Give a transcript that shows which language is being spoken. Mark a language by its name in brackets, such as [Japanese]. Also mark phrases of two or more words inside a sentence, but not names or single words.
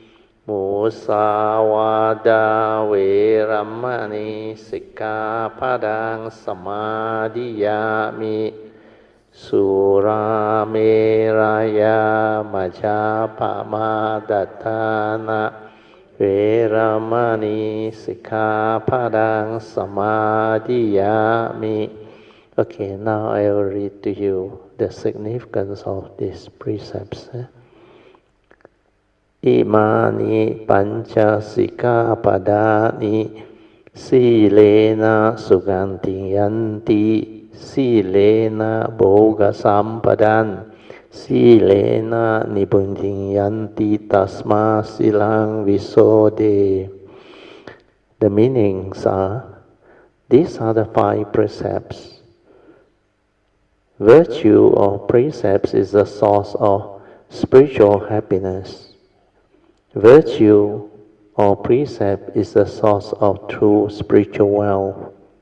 [Pali] Musawada veramani sikkhapadang samadhiyami Surameraya majapamadatana veramani sikkhapadang samadhiyami. [English] Okay, now I will read to you the significance of these precepts. [Pali] Imani pancha sikhapadani silena suganti yanti silena bhoga sampadan silena nibbunti yanti tasma silang visode. [English] The meanings are, these are the 5 precepts. Virtue or precepts is the source of spiritual happiness. Virtue or precept is the source of true spiritual wealth.